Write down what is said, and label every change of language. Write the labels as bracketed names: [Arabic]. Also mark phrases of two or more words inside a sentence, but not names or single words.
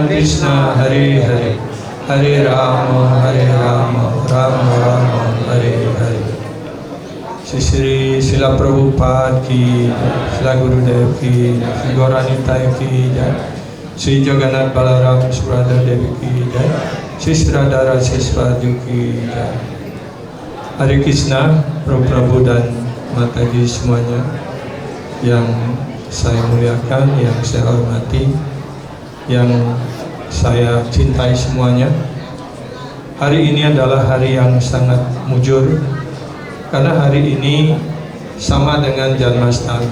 [Sanskrit] Krishna Hare Hare Hare Rama Rama Rama Hare Hare Sri Srila Prabhupada ki Srila Gurudev ki Sri Gauranitai ki Sri Jagannath Balaram Subhadra Devi ki Sri Radha Siswaju ki Hare Krishna, [Indonesian] Prabhu dan Mataji semuanya yang saya muliakan, yang saya hormati, yang saya cintai semuanya. Hari ini adalah hari yang sangat mujur karena hari ini sama dengan Janmastami.